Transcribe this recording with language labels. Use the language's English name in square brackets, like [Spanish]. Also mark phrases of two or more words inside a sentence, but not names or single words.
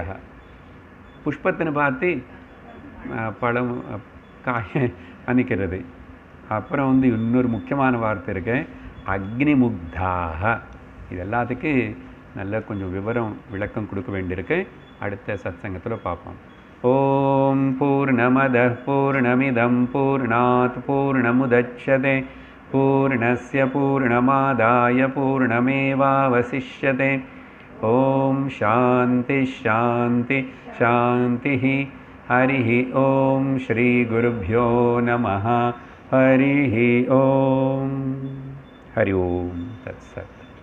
[Tamil] புஷ்பத்தினை பார்த்து பழம் காய அணிக்கிறது. அப்புறம் இன்னொரு முக்கியமான வார்த்தை இருக்கு, அக்னிமுக்தாக. இது எல்லாத்துக்கு நல்ல கொஞ்சம் விளக்கம் கொடுக்க வேண்டியிருக்கு. அடுத்த சத்சங்கத்தில் பார்ப்போம். [Sanskrit] ओम् पूर्णमदः पूर्णमिदं पूर्णात् पूर्णमुदच्यते पूर्णस्य पूर्णमादाय पूर्णमेवावशिष्यते. ओम् शान्तिः शान्तिः शान्तिः. हरि ओम् श्री गुरुभ्यो नमः. हरि ओम्। हरि ओम् तत्सत्.